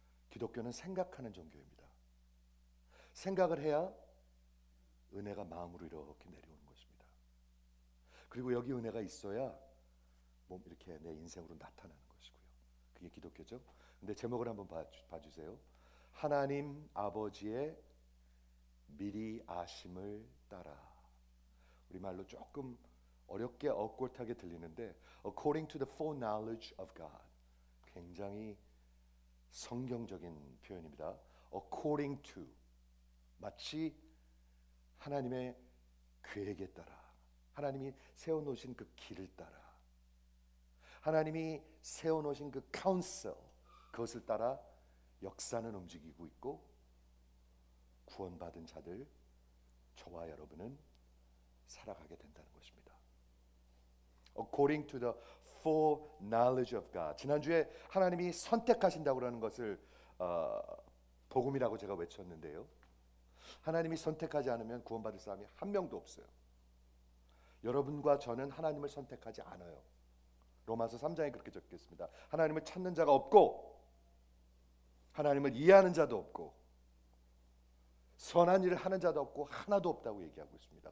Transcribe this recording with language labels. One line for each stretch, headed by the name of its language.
Korean: 기독교는 생각하는 종교입니다. 생각을 해야 은혜가 마음으로 이렇게 내려오는 것입니다. 그리고 여기 은혜가 있어야 몸 이렇게 내 인생으로 나타나는 것이고요. 그게 기독교죠. 근데 제목을 한번 봐주세요. 하나님 아버지의 미리 아심을 따라. 우리말로 조금 어렵게 억울하게 들리는데
English: according to the foreknowledge of God.
Korean: 굉장히 성경적인 표현입니다.
English: according to.
Korean: 마치 하나님의 계획에 따라. 하나님이 세워놓으신 그 길을 따라. 하나님이 세워놓으신 그 카운슬, 그것을 따라 역사는 움직이고 있고 구원받은 자들, 저와 여러분은 살아가게 된다는 것입니다.
English: According to the full knowledge of God.
Korean: 지난주에 하나님이 선택하신다고 하는 것을 복음이라고 제가 외쳤는데요. 하나님이 선택하지 않으면 구원받을 사람이 한 명도 없어요. 여러분과 저는 하나님을 선택하지 않아요. 로마서 3장에 그렇게 적혀 있습니다. 하나님을 찾는 자가 없고 하나님을 이해하는 자도 없고 선한 일을 하는 자도 없고 하나도 없다고 얘기하고 있습니다.